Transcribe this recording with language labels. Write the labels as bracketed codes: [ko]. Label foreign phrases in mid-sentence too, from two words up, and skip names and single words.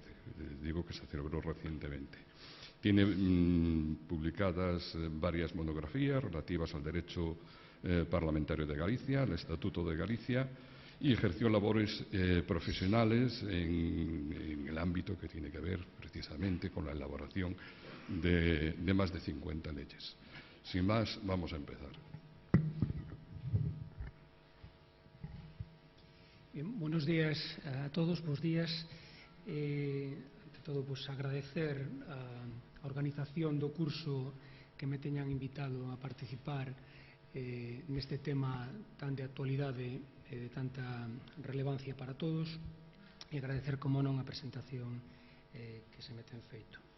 [es] Digo que se celebró recientemente. Tiene publicadas varias monografías relativas al derecho parlamentario de Galicia, al Estatuto de Galicia, y ejerció labores profesionales en el ámbito que tiene que ver precisamente con la elaboración de más de 50 leyes. Sin más, vamos a empezar. Bien, buenos días a todos, [gl] bons días. Ante todo, agradecer a organización do curso que me teñan invitado a participar neste tema tan de actualidade e de tanta relevancia para todos, e agradecer, como non, a presentación que se me ten feito.